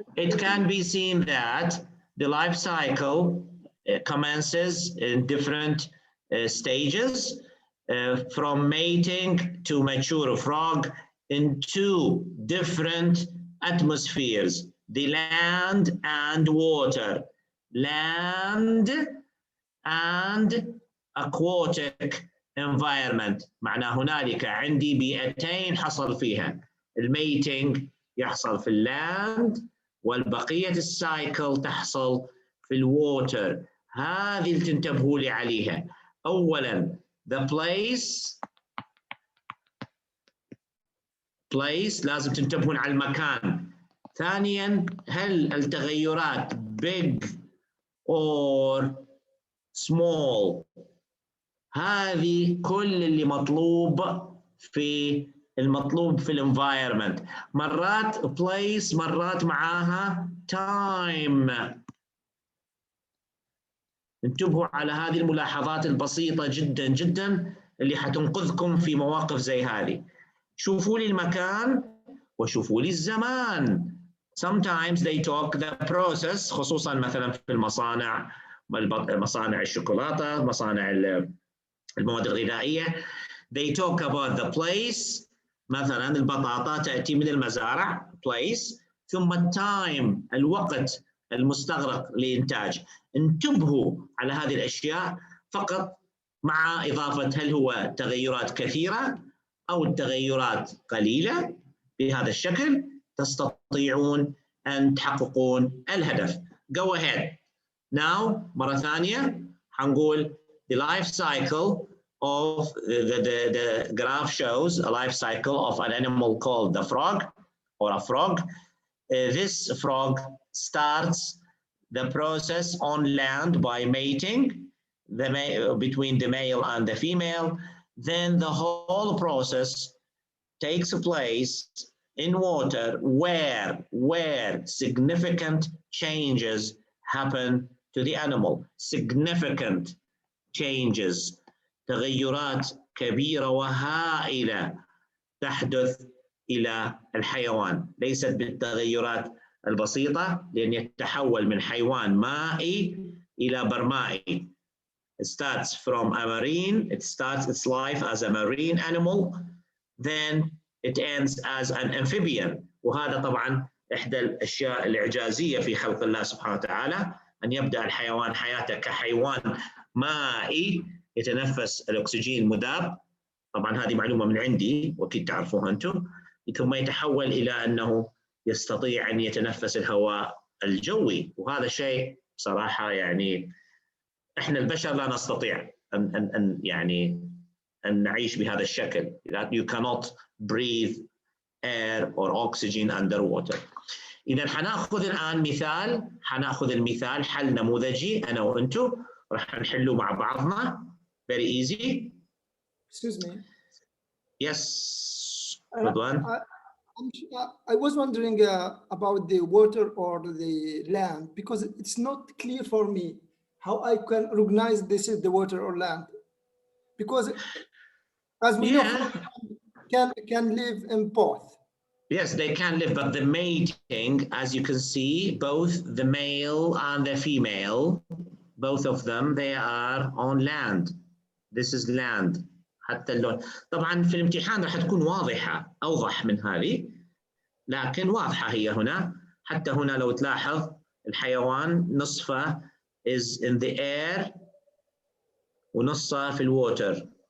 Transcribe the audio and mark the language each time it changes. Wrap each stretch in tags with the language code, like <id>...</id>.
<en>It can be seen that the life cycle commences in different stages from mating to mature frog in 2 different atmospheres, the land and water, land and aquatic environment.</en> <ar>معناه هنالك عندي بيئتين حصل فيها الميتنج يحصل في اللاند والبقية السايكل تحصل في الووتر. هذه اللي تنتبهوا لي عليها. أولاً the place لازم تنتبهون على المكان. ثانياً هل التغيرات big or small؟ هذه كل اللي مطلوب في الانفايرمنت. مرات place مرات معاها time. انتبهوا على هذه الملاحظات البسيطة جدا جدا اللي حتنقذكم في مواقف زي هذه. شوفوا لي المكان وشوفوا لي الزمان. Sometimes they talk the process، خصوصا مثلا في المصانع، مصانع الشوكولاتة، مصانع المواد الغذائية.</ar> <en>They talk about the place.</en> <ar>مثلا البطاطا تأتي من المزارع place، ثم التايم الوقت المستغرق لإنتاج. انتبهوا على هذه الأشياء فقط، مع إضافة هل هو تغيرات كثيرة أو التغيرات قليلة. بهذا الشكل تستطيعون أن تحققون الهدف.</ar> <en>Go ahead. Now مرة ثانية حنقول the life cycle of the graph shows a life cycle of an animal called the frog or a frog. This frog starts the process on land by mating between the male and the female. Then the whole process takes place in water where significant changes happen to the animal.</en> <ar>Significant changes، تغيرات كبيرة وهائلة تحدث إلى الحيوان، ليست بالتغيرات البسيطة، لأن يتحول من حيوان مائي إلى برمائي.</ar> <en>It starts from a marine, it starts its life as a marine animal, then it ends as an amphibian.</en> <ar>وهذا طبعا إحدى الأشياء الإعجازية في خلق الله سبحانه وتعالى، أن يبدأ الحيوان حياته كحيوان مائي يتنفس الأكسجين المذاب. طبعا هذه معلومة من عندي وأكيد تعرفوها أنتم. ثم يتحول إلى أنه يستطيع أن يتنفس الهواء الجوي، وهذا شيء بصراحة يعني إحنا البشر لا نستطيع أن نعيش بهذا الشكل.</ar> <en>You cannot breathe air or oxygen underwater.</en> <ar>إذا حناخذ الآن مثال، حناخذ المثال حل نموذجي أنا وأنتم راح نحله مع بعضنا.</ar> <en>Very easy. Excuse me. Yes, Rudwan. I was wondering about the water or the land, because it's not clear for me how I can recognize this is the water or land. Because as we know, can live in both. Yes, they can live, but the mating, as you can see, both the male and the female, both of them, they are on land. This is land.</en> <ar>حتى اللون طبعا في الامتحان راح تكون واضحة، أوضح من هذه، لكن واضحة هي هنا. حتى هنا لو تلاحظ الحيوان نصفه is in the air ونصه في الووتر.</ar>